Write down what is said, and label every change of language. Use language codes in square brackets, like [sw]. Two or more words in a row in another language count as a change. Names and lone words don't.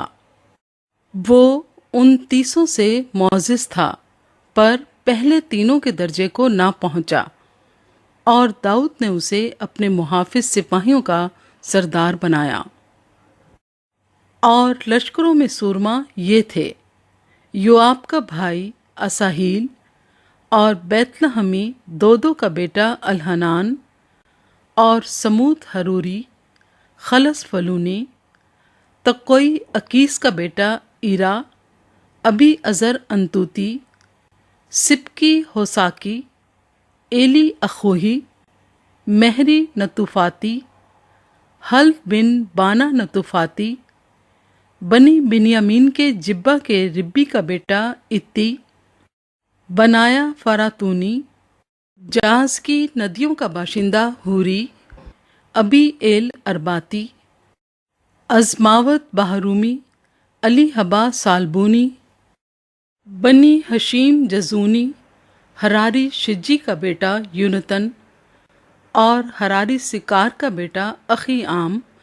[ur] وہ اُن 30 سے معزز تھا، پر پہلے تینوں کے درجے کو نہ پہنچا. اور داؤد نے اسے اپنے محافظ سپاہیوں کا سردار بنایا. اور لشکروں میں سورما یہ تھے: یوآب کا بھائی عساہیل، اور بیت لحمی دودو کا بیٹا الحنان، اور سمود حروری، خلص فلونی، تقوعی عقیس کا بیٹا عیرا، ابی عزر عنتوتی، سبکی حوساکی، ایلی اخوہی، مہری نطوفاتی، حل بن بانا نطوفاتی، بنی بنیامین کے جبّہ کے ربی کا بیٹا اتی, بنایا فراتونی، جاج کی ندیوں کا باشندہ حوری، ابی ایل عرباتی، عزماوت بحرومی، علی ہبا سعلبونی، بنی ہشیم جزونی، ہراری شجی کا بیٹا یونتن، اور ہراری سکار کا بیٹا اخی عام,